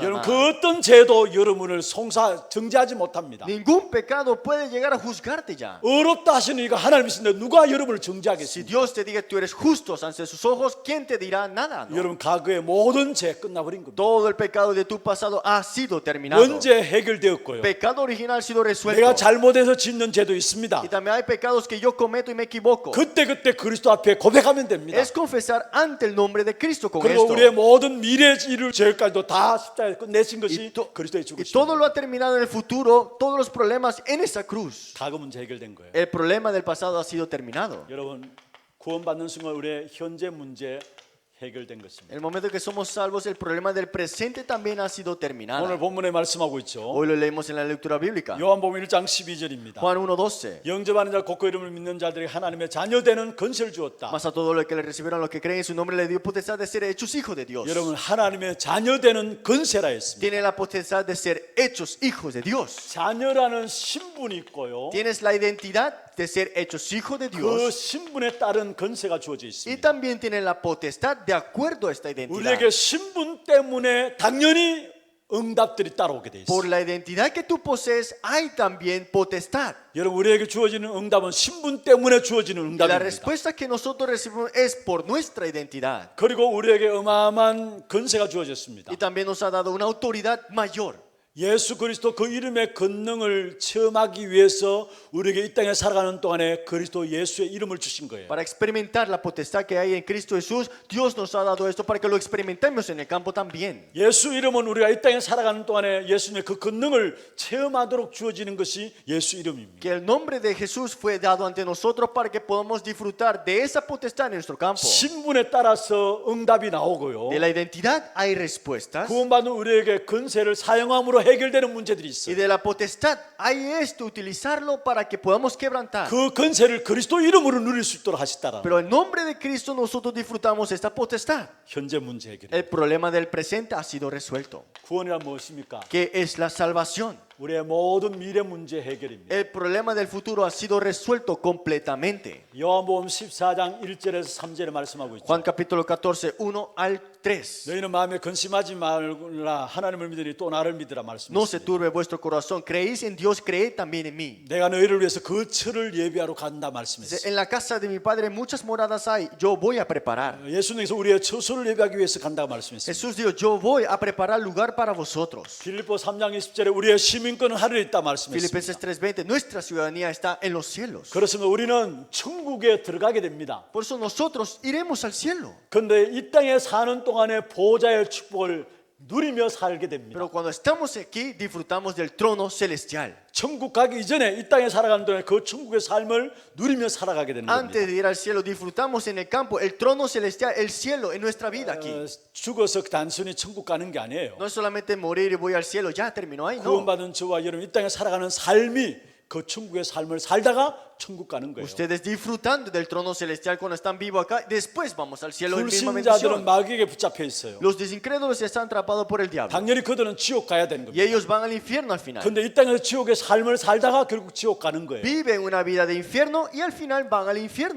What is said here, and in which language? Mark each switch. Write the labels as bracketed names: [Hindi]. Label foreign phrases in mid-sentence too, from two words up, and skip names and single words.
[Spanish] nada [Korean] 여러분 [Spanish] más. [Korean] 그 어떤 죄도 여러분을 정죄하지 못합니다. [Spanish] Ningún pecado puede llegar a juzgarte ya. [Korean] 의롭다 하시는 이가 하나님이신데 누가 여러분을 [Spanish] Si [Korean] 정죄하겠습니까? [Spanish] Dios te diga que tú eres justo ante sus ojos, ¿quién te dirá nada? No. [Korean] 여러분 과거의 모든 죄 끝나버린 겁니다. [Spanish] Todo el pecado de tu pasado ha sido terminado. [Korean] 언제 해결되었고요. [Spanish] Pecado original ha sido resuelto. [Korean] 내가 잘못해서 짓는 죄도 있습니다. [Spanish] Y también hay pecados que yo cometo y me equivoco. [Korean] 그때 그리스도 앞에 고백하면 됩니다. [Spanish] Es confesar ante el nombre de Cristo con [Korean] 그리고 [Spanish] esto. [Korean] 우리의 모든 미래 이룰 죄까지도 다 십자가에 끝내신 것이 그리스도의 [Spanish] Y todo [Korean] 죽으심입니다. [Spanish] lo ha terminado en el futuro, todos los problemas en esa cruz. [Korean] 과거 문제 해결된 거예요. [Spanish] El problema del pasado ha sido terminado. [Korean] 여러분 구원받는 순간 우리의 현재 문제 해결된 것입니다. [Spanish] En el momento que somos salvos, el problema del presente también ha sido [Korean] 오늘 [Spanish] terminado. [Korean] 본문에 말씀하고 있죠. [Spanish] Hoy lo leemos en la lectura bíblica. [Korean] 요한복음 1장 12절입니다. [Spanish] Juan 1:12. [Korean] 영접하는 자 곧그 이름을 믿는 자들이 하나님의 자녀되는 권세를 주었다. [Spanish] Mas a todos los que le recibieron, los que creen en su nombre, le dio potestad de ser hechos hijos de Dios. [Korean] 여러분 하나님의 자녀되는 권세라 했습니다. [Spanish] Tiene la potestad de ser hechos hijos de Dios. [Korean] 자녀라는 신분이 있고요. [Spanish] Tienes la identidad de ser hechos hijos de [Korean] 그 [Spanish] Dios. [Korean] 신분에 따른 권세가 주어져 [Spanish] Y [Korean] 있습니다. [Spanish] también tiene la potestad de acuerdo a esta identidad. [Korean] 우리에게 신분 때문에 당연히 응답들이 따라오게 돼 [Spanish] Por [Korean] 있어요. [Spanish] la identidad que tú posees, hay también potestad. [Korean] 여러분 우리에게 주어지는 응답은 신분 때문에 주어지는 [Spanish] Y la [Korean] 응답입니다. [Spanish] respuesta que nosotros recibimos es por nuestra identidad. [Korean] 그리고 우리에게 어마어마한 권세가 주어졌습니다. [Spanish] Y también nos ha dado una autoridad mayor. [Korean] 예수 그리스도 그 이름의 권능을 체험하기 위해서 우리에게 이 땅에 살아가는 동안에 그리스도 예수의 이름을 주신 거예요. [Spanish] Para experimentar la potestad que hay en Cristo Jesús, Dios nos ha dado esto para que lo experimentemos en el campo también. [Korean] 예수 이름은 우리가 이 땅에 살아가는 동안에 예수님의 그 권능을 체험하도록 주어지는 것이 예수 이름입니다. [Spanish] Que el nombre de Jesús fue dado ante nosotros para que podamos disfrutar de esa potestad en nuestro campo. [Korean] 신분에 따라서 응답이 나오고요. [Spanish] De la identidad hay respuestas. [Korean] 구원받은 우리에게 권세를 사용함으로 해결되는 문제들이 [Spanish] Y [Korean] 있어요. [Spanish] de la potestad hay esto, utilizarlo para que podamos quebrantar. [Korean] 그 권세를 그리스도 이름으로 누릴 수 있도록 하셨다라. [Spanish] Pero en nombre de Cristo nosotros disfrutamos esta potestad. [Korean] 현재 문제 해결. [Spanish] El problema del presente ha sido resuelto. [Korean] 구원이란 무엇입니까? [Spanish] ¿Qué es la salvación? [Korean] 우리의 모든 미래 문제 해결입니다. [Spanish] El problema del futuro ha sido resuelto completamente. [Korean] 요한복음 14장 1절에서 3절에 말씀하고 있죠. [Spanish] Juan capítulo 14, 1 al 3. [Korean] 너희는 마음에 근심하지 말라 하나님을 믿으니 또 나를 믿으라 [Spanish] No se [Korean] 말씀하셨습니다. [Spanish] turbe vuestro corazón. Creéis en Dios, creed también en mí. [Korean] 내가 너희를 위해서 그 처를 예비하러 간다 말씀했어요. [Spanish] En la casa de mi padre muchas moradas hay. Yo voy a preparar. [Korean] 예수님께서 우리의 처소를 예비하기 위해서 간다고 말씀했습니다. [Spanish] Jesús dijo, yo voy a preparar lugar para vosotros. [Korean] 빌립보 3장 20절에 우리의 시민권은 하늘에 있다 말씀했습니다. [Spanish] Filipenses 3:20, nuestra ciudadanía está en los cielos. [Korean] 그렇습니다. 우리는 천국에 들어가게 됩니다. [Spanish] Por eso nosotros iremos al cielo. [Korean] 그런데 이 땅에 사는 동안에 보호자의 축복을 누리며 살게 됩니다. [Spanish] Pero cuando estamos aquí disfrutamos del trono celestial. [Korean] 천국 가기 이전에 이 땅에 살아가는 동안에 그 천국의 삶을 누리며 살아가게 되는 겁니다. [Spanish] Antes de ir al cielo disfrutamos en el campo el trono celestial, el cielo en nuestra vida aquí. [Korean] 죽어서 단순히 천국 가는 게 아니에요. [Spanish] No es solamente morir y voy al cielo, ya terminó ahí, no. [Korean] 구원받은 저와 여러분 이 땅에 살아가는 삶이 그 천국의 삶을 살다가 천국 가는 거예요. [Spanish] Ustedes disfrutando del trono celestial cuando están vivos acá, después vamos al cielo en misma [Korean] 불신자들은 [Spanish] bendición. [Korean] 마귀에게 붙잡혀 있어요. [Spanish] Los desincrédulos están atrapados por el diablo [Korean] 당연히 그들은 지옥 가야 되는 [Spanish] y [Korean] 겁니다. [Spanish] ellos van al infierno al final. [Korean] 근데 이 땅에서 지옥의 삶을 살다가 결국 지옥 가는 거예요. [Spanish] Viven una vida de infierno y al final van al infierno.